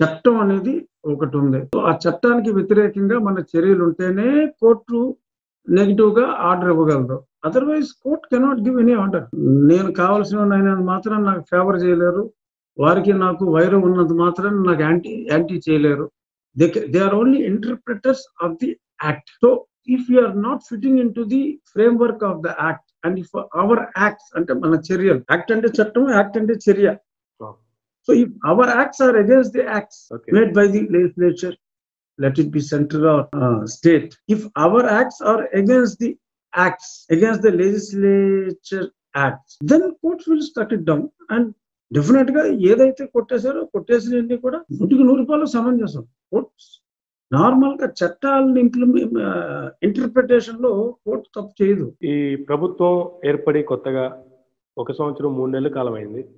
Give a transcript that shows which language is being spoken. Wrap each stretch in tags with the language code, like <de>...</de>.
<te>చట్టం అనేది ఒకటి ఉంది. ఆ చట్టానికి వ్యతిరేకంగా మన చర్యలు ఉంటేనే కోర్టు నెగిటివ్ గా ఆర్డర్ ఇవ్వగలదు.</te> <en>Otherwise court cannot give any order.</en> <te>నేను కావాల్సిన ఆయన మాత్రం నాకు ఫేవర్ చేయలేరు, వారికి నాకు వైరం ఉన్నంత మాత్రం నాకు యాంటీ చేయలేరు.</te> <en>They are only interpreters of the act. So if you are not fitting into the framework of the act, and if our acts</en> <te>ante mana charyal, act ante chattam, act ante charya.</te> <en>So if our acts are against the acts made by the legislature, let it be central or state, if our acts are against the acts, against the legislature acts, then courts will struck it down.</en> <te>And definite గా ఏదైతే కొట్టేశారో కొట్టేసినవన్నీ కూడా 100% సమంజసం. Normal గా చట్టాలను interpretation లో court తప్పు చేయదు. ఈ ప్రభుత్వం ఏర్పడి కొత్తగా 1 సంవత్సరం 3 నెలల కాలం అయింది.</te>